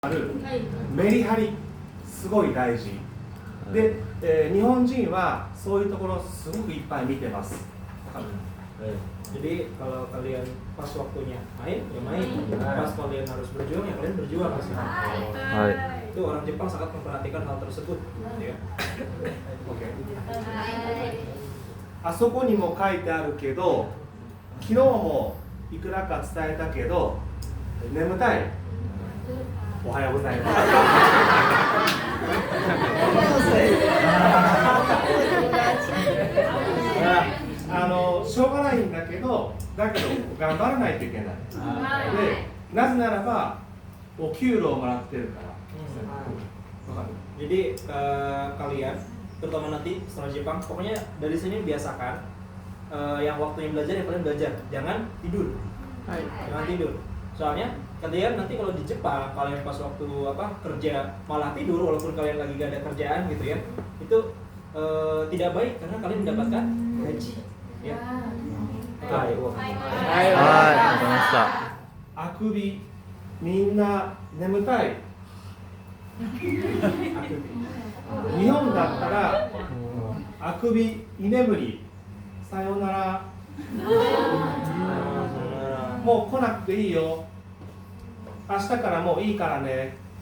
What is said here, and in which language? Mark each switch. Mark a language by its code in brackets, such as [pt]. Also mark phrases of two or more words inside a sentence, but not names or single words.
[ja] あるメリハリすごい大事で、日本人はそういうところすごくいっぱい見てます。 [id] Jadi kalau kalian pas waktunya main, ya main. Pas kalian harus berjuang, ya kalian berjuang. Itu orang Jepang sangat memperhatikan hal tersebut. Ya. Okay. [ja] あそこにも書いてあるけど、昨日もいくらか伝えたけど、眠たい。おはようございます。しょうがないんだけど、だけど頑張らないといけない。で、なぜならばお給料をもらってるから。 [id] Jadi kalian, terutama nanti setelah Jepang, pokoknya dari sini biasakan yang waktunya belajar ya kalian belajar, jangan tidur. Jangan tidur. Soalnya kalian nanti kalau di Jepang, kalian pas waktu kerja malah tidur walaupun kalian lagi gak ada kerjaan gitu ya, itu tidak baik karena kalian mendapatkan gaji. Ya. [ja] A くび、みんな眠たい。日本だったらあくび、居眠り、さよなら、もう来なくていいよ、明日からもういいからね。